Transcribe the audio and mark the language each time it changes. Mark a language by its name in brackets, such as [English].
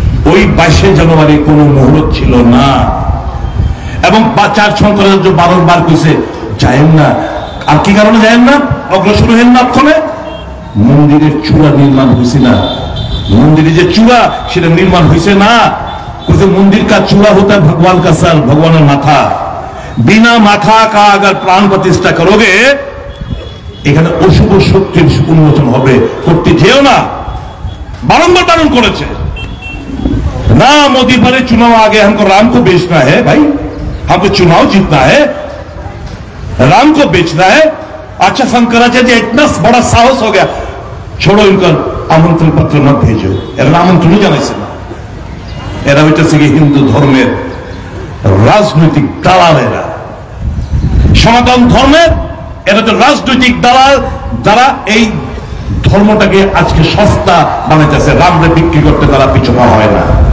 [Bangla] ওই 22শে জানুয়ারি কোনো মুহূর্ত ছিল না। এবং চার শঙ্করাচার্য বারবার কইছে যায়েন না। আর কি কারণে যায়েন না, অগ্রসর হইেন না? ওখানে মন্দিরের চূড়া নির্মাণ হয়েছে না, মন্দিরে যে চূড়া সেটা নির্মাণ হয়েছে না। [Hindi] मंदिर का चूड़ा होता है भगवान का सर, भगवान का माथा। बिना माथा का अगर प्राण प्रतिष्ठा करोगे [Bangla] এখানে অশুভ শক্তির উন্মোচন হবে, করতে যেও না। [Hindi] बारंबार बारण করেছে ना, मोदी भरे चुनाव आ गए, हमको राम को बेचना है भाई, हमको चुनाव जीतना है, राम को बेचना है। अच्छा शंकराचार्य इतना बड़ा साहस हो गया, छोड़ो इनका आमंत्रण पत्र मत भेजो, [Bangla] এরা আমন্ত্রণ জানাইছে না। এরা হইতেছে কি হিন্দু ধর্মের রাজনৈতিক দালালেরা, সনাতন ধর্মের এরা তো রাজনৈতিক দালাল, যারা এই ধর্মটাকে আজকে সস্তা বানাইতেছে, রামরে বিক্রি করতে তারা পিছপা হয় না।